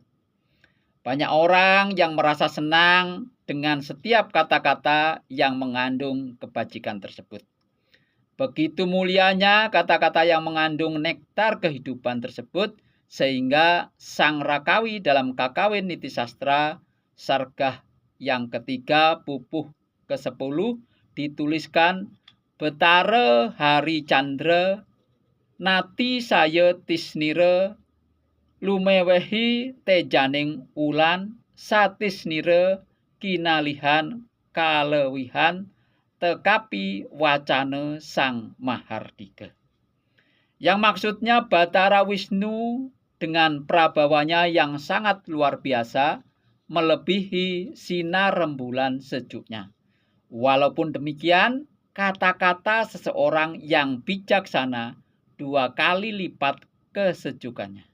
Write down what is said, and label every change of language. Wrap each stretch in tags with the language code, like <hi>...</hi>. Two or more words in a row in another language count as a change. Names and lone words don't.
<id>Banyak orang yang merasa senang dengan setiap kata-kata yang mengandung kebajikan tersebut. Begitu mulianya kata-kata yang mengandung nektar kehidupan tersebut, sehingga Sang Rakawi dalam Kakawin Niti Sastra Sargah yang ketiga pupuh ke-10 dituliskan,</id> <kaw>betara hari candra nati saya tisnira lumewehi tejaning ulan satisnira kinalihan kalewihan tekapi wacana Sang Mahardika.</kaw> <id>Yang maksudnya Batara Wisnu dengan prabawanya yang sangat luar biasa melebihi sinar rembulan sejuknya. Walaupun demikian, kata-kata seseorang yang bijaksana 2 kali lipat kesejukannya.</id>